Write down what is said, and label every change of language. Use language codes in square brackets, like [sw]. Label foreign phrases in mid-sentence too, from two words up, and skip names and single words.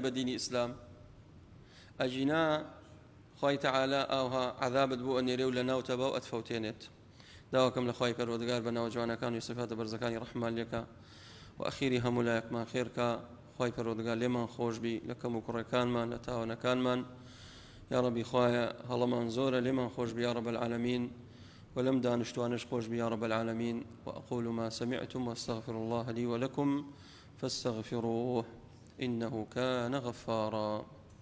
[ckb] بە دینی ئیسلام ئەجینا خی تەعالا ئاوها عەذابت بۆ ئەنێرێ و لە ناوتەبە و ئەتفەوتێنێت داواکەم لە خی پەروەردگار بە ناو جوانەکان و سفاتە بەرزەکانی ڕەحمان لێکە و ئەخیری هەموو لایەکمان خێرکە خی پەروەردگار لێمان خۆشبی لە کەم و کوڕەکانمان لە تاوانەکانمان یا ربی خوایە هەڵەمان زۆرە لێمان خۆشبی [ar] یا رب العالمین [ckb] ولم دانشتوانش خوش [ar] يا رب العالمين وأقول ما سمعتم واستغفر الله لي ولكم فاستغفروه إنه كان غفارا